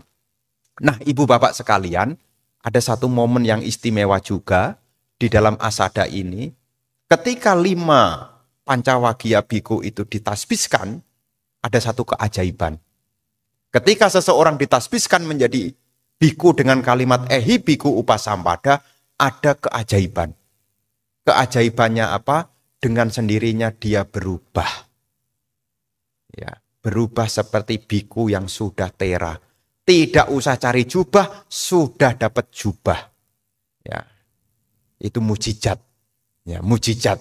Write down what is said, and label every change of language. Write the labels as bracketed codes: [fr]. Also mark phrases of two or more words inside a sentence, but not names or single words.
[id] Nah, ibu bapak sekalian, ada satu momen yang istimewa juga di dalam asada ini. Ketika 5 Pancawagya Bhikkhu itu ditasbiskan, ada satu keajaiban. Ketika seseorang ditasbiskan menjadi bhikkhu dengan kalimat [pi] ehi bhikkhu upasampada, [id] ada keajaiban. Keajaibannya apa? Dengan sendirinya dia berubah. Ya, berubah seperti bhikkhu yang sudah tera. Tidak usah cari jubah, sudah dapat jubah. Ya, itu mujizat. Ya, mujizat.